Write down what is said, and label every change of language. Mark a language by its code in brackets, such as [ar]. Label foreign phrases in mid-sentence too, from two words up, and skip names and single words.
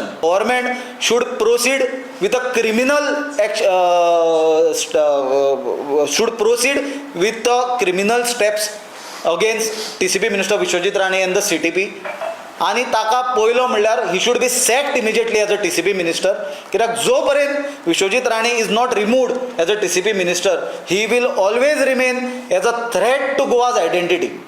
[en] government should proceed with a criminal steps against TCP minister विश्वजीत राणे and the CTP. [kok] आनी ताका पयलो म्हणल्यार [en] he should be sacked immediately as a TCP minister. [kok] कित्याक जो पर्यंत [en] विश्वजीत राणे is not removed as a TCP minister he will always remain as a threat to Goa's identity.